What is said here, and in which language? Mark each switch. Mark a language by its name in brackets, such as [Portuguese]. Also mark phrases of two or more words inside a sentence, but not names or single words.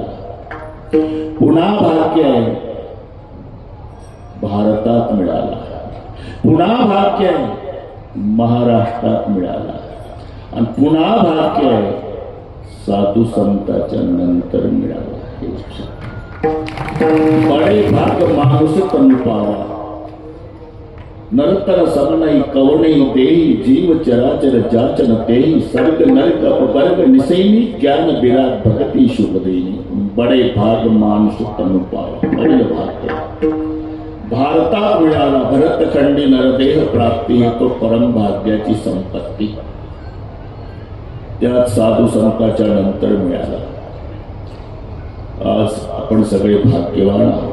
[Marathi] पुन्हा भाग्य आहे भारतात मिळाला. पुन्हा भाग्य आहे महाराष्ट्रात मिळाला. आणि पुन्हा भाग्य आहे साधू संतांच्या नंतर मिळाला. [Awadhi] बडे भाग माणूस तनु पावा. नरतर समनई कवणई देही. जीव चराचर जाचन तेही. सर्ग नरक अपवर्ग निसैनी. ज्ञान विराट भगती शुभ देनी. बडे भाग माणूस तनु पावा. [Marathi] पहिलं भाग्य भारतात मिळाला. भरतखंडी नरदेह प्राप्ती हे तो परम भाग्याची संपत्ती. त्यात साधू संतांच्या नंतर मिळाला. आज आपण सगळे भाग्यवान आहोत.